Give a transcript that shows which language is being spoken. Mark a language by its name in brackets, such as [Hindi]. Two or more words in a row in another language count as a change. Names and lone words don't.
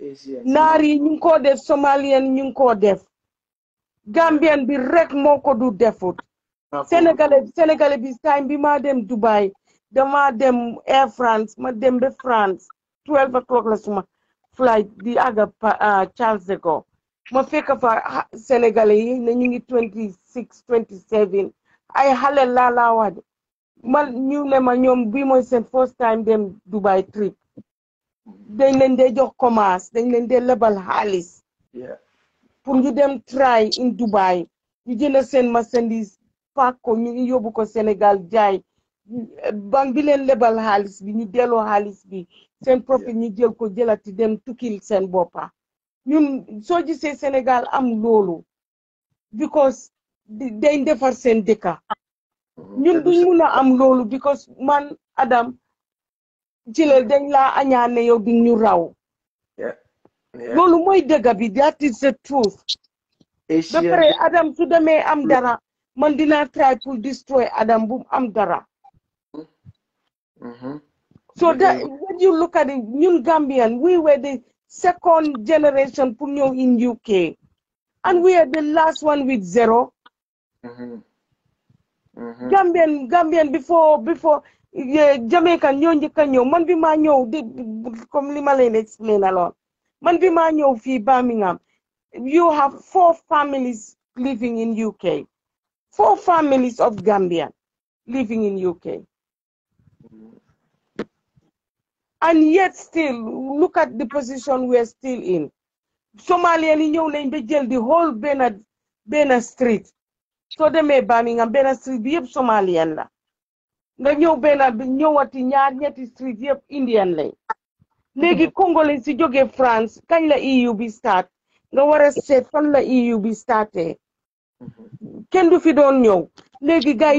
[Wolof] naar yi ñu ko def Somalien ñu ko def Gambian bi rek moo ko du defut Sénégalais bi time bi ma dem Dubai dama dem Air France ma dem ba France 12 o'clock la suma flight di àgga Charles de Gaulle ma fekk fa Sénégalais yi ne ñu ngi 26 27 ay xale laa wax man ñu ne ma ñoom bi mooy seen [English] first time [Wolof] dem Dubai trip dañ leen dee jox commerce dañ leen dee lebal xaalis pour ñu dem [English] try in Dubai [Wolof] ñu jënd seen marchandise paak ko ñu ngi yóbbu ko Sénégal jaay banque bi leen lebal xaalis bi ñu delloo xaalis bi seen profit ñu jël ko jëlati dem tukkil seen boppa ñun soo gisee Sénégal am loolu because dañ defar seen dëkka ñun duñ mun a am loolu because man Adam jëlal dañ laa añaane yow di ñu raw loolu mooy dëgga bi [English] that is the truth [Wolof] ba pare Adam su demee am dara man dinaa try pour destroy Adam bu am dara [English] so that when you look at it, [Wolof] ñun Gambian, [English] we were the second generation [Wolof] pour ñëw [English] in UK. And we are the last one with zero. Gambian before Jamaican [Wolof] ñoo njëkk a ñëw man bi maa ñëw di comme li ma leen explain alors man bi maa ñëw fii [English] Birmingham you have 4 families living in UK 4 families of Gambian living in UK and yet still look at the position we're still in [Wolof] Somalian yi ñëw nañ ba jël [English] the whole [Wolof] benn street soo demee Birmingham benn street bi yëpp Somalian la nga ñëw benn ñëwati ñaar ñetti street yëpp Indian lay léegi Congolais si jógee France kañ la EU bi start nga war a seet fan la EU bi starté kenn du fi doon ñëw léegi gars yi